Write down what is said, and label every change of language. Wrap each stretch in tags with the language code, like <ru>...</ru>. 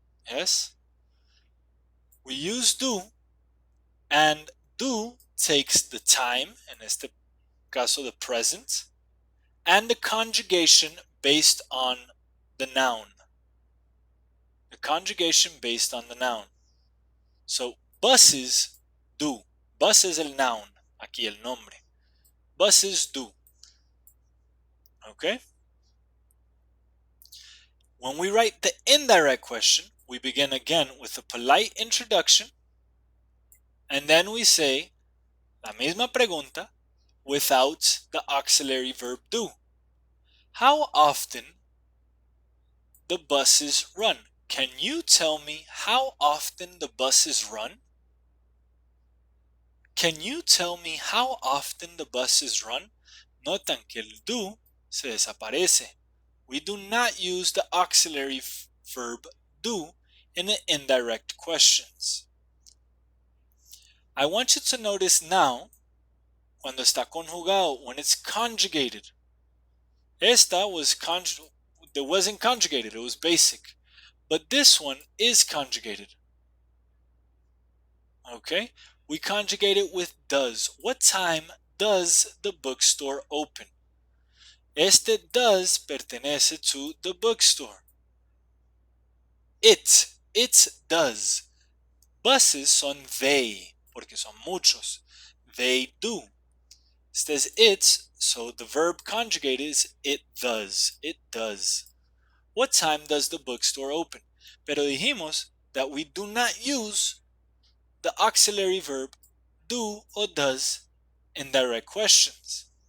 <en>Yes? We use do, and do takes the time,</en> <es>en este caso</es> <en>the present, and the conjugation based on the noun. The conjugation based on the noun. So, buses do.</en> <es>Bus es el noun, aquí el nombre.</es> <en>Buses do. Okay? When we write the indirect question, we begin again with a polite introduction, and then we say</en> <es>la misma pregunta</es> <en>without the auxiliary verb do. How often the buses run? Can you tell me how often the buses run? Can you tell me how often the buses run?</en> <es>Notan que el do se desaparece.</es> <en>We do not use the auxiliary verb do in the indirect questions. I want you to notice now,</en> <es>cuando está conjugado,</es> <en>when it's conjugated.</en> <es>Esta</es> <en>was it wasn't conjugated, it was basic. But this one is conjugated. Okay? We conjugate it with does. What time does the bookstore open?</en> <es>Este</es> <en>does</en> <es>pertenece</es> <en>to the bookstore. It does.</en> <es>Buses son they, porque son muchos.</es> <en>They do.</en> <es>Este es</es> <en>it, so the verb conjugate is it does. It does. What time does the bookstore open?</en> <es>Pero dijimos</es> <en>that we do not use the auxiliary verb do or does in direct questions.</en>